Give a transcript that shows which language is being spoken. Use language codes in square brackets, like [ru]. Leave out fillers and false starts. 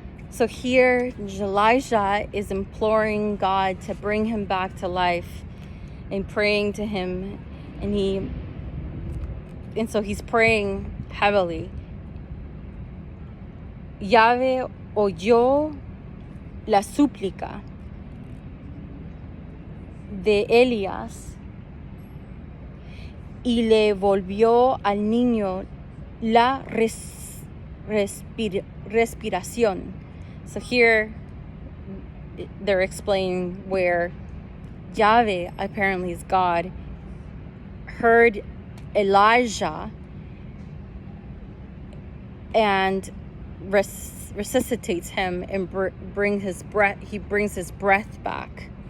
[en] So here Elisha is imploring God to bring him back to life and praying to him, and so he's praying heavily. [es] Yahweh oyó la súplica de Elías y le volvió al niño la respiración. [en] So here they're explaining where Yahweh, apparently is God, heard Elijah and resuscitates him and brings his breath back.